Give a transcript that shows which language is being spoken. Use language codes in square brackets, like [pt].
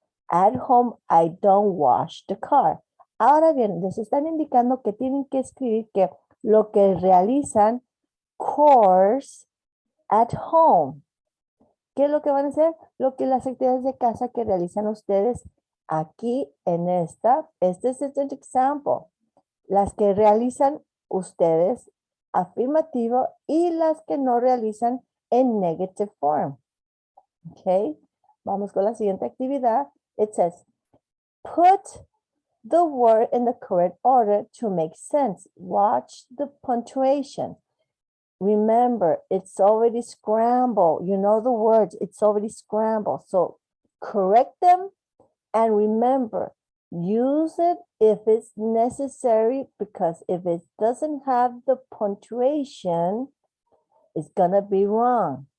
[en] At home, I don't wash the car. [es] Ahora bien, les están indicando que tienen que escribir que lo que realizan [en] chores at home. [es] ¿Qué es lo que van a hacer? Lo que las actividades de casa que realizan ustedes aquí en este es el example. Las que realizan ustedes afirmativo y las que no realizan en [en] negative form. [es] Ok. Vamos con la siguiente actividad. [en] It says, put the word in the correct order to make sense. Watch the punctuation. Remember, it's already scrambled. You know the words, it's already scrambled. So correct them and remember, use it if it's necessary because if it doesn't have the punctuation, it's gonna be wrong.